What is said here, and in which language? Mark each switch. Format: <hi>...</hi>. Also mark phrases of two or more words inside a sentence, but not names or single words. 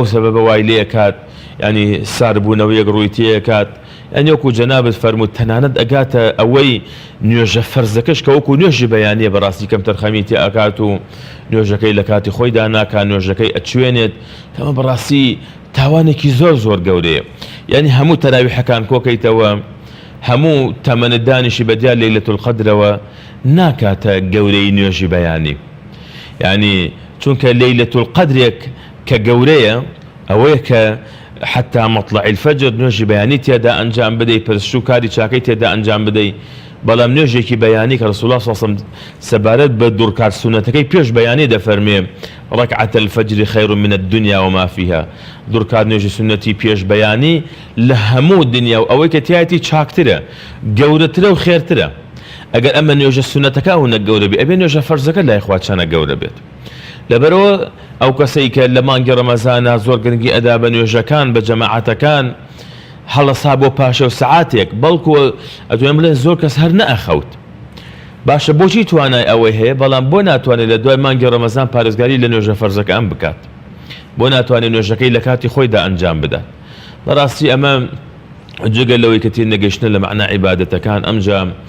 <ckb>سەبەبە وای لێ کات ینی ساربوونەوەیەک ڕووی تێکات ئەنی وەکو جەنابەت فەرمووت تەنانەت ئەگاتە ئەوەی نوێژە فەرزەکەش کە وەکو نوێژی بەیانیە بەڕاستی کەم تەرخەمی تێ ئەکات و نوێژەکەی لە کاتی خۆیدا ناکات نوێژەکەی ئەچوێنێت کەمە بەڕاستی تاوانێکی زۆر گەورەیە یعنی هەموو تەراویحەکان کۆکەیتەوە هەموو تەمەنەدانیشی بەدیار</ckb> <ar>لەیلەتول القەدرەوە</ar> <ckb>ناکاتە گەورەی نوێژی بەیانی یعنی چونکە</ckb> <ar>لەیلەتول القەدرێک</ar> <ckb>کە گەورەیە ئەوەیە کە</ckb> <ar>حتى مطلع الفجر</ar> <ckb>نوێژی بەیانی تێدا ئەنجام بدەی پرسش و کاری چاکەی تێدا ئەنجام بدەی بەڵام نوێژێکی بەیانی کە</ckb> <ar>رسول الله صلی الله علیه و سلم</ar> <ckb>سەبارەت بە دوورکار سونەتەکەی پێش بەیانی دەفەرمێ</ckb> <ar>ڕەکعەت الفجر خەیر من الدنيا وما فيها</ar> <ckb>دوورکار نوێژی سونەتی پێش بەیانی لە هەموو دنیا و ئەوەی کە تایەتی چاکترە گەورەترە و خێرترە ئەگەر ئەمە نوێژە سونەتەکە هەونە گەورە بێ ئەبێ نوێژە فەرزەکە لای خوا چەنە گەورە بێت لەبەرەوە ئەو کەسەی کە لە مانگی ڕەمەزانە زۆر گرنگی ئەدا بە نوێژەکان بە جەماعەتەکان هەڵەسا بۆ پاشە و سەعاتێک بەڵکو ئەتوانم بڵێن زۆر کەس هەر نەئەخەوت باشە بۆچی توانای ئەوەی هەیە بەڵام بۆ ناتوانێت لە دوای مانگی ڕەمەزان پارێزگاری لە نوێژە فەرزەکان بکات بۆ ناتوانێت نوێژەکەی لە کاتی خۆیدا ئەنجام بدات بەڕاستی ئەمە جگە لەوەی کە تیر نەگەشتنە لە معنای عیبادەتەکان ئەمجا</ckb>